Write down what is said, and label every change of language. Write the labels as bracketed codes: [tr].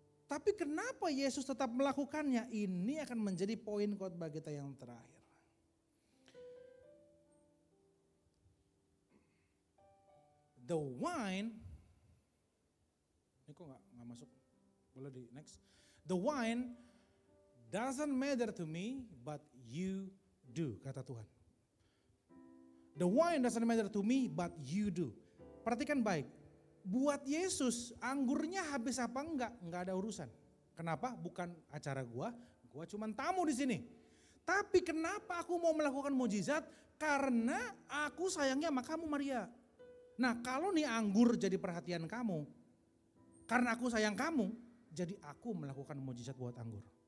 [id] Tapi kenapa Yesus tetap melakukannya? Ini akan menjadi poin khotbah kita yang terakhir. [en] The wine, [id] ini kok nggak masuk? Boleh di next. [en] The wine doesn't matter to me, but you do, [id] kata Tuhan. [en] The wine doesn't matter to me, but you do. [id] Perhatikan baik. Buat Yesus, anggurnya habis apa enggak ada urusan. Kenapa? Bukan acara gua cuma tamu di sini. Tapi kenapa aku mau melakukan mujizat? Karena aku sayangnya sama kamu Maria. Nah, kalau nih anggur jadi perhatian kamu, karena aku sayang kamu, jadi aku melakukan mujizat buat anggur.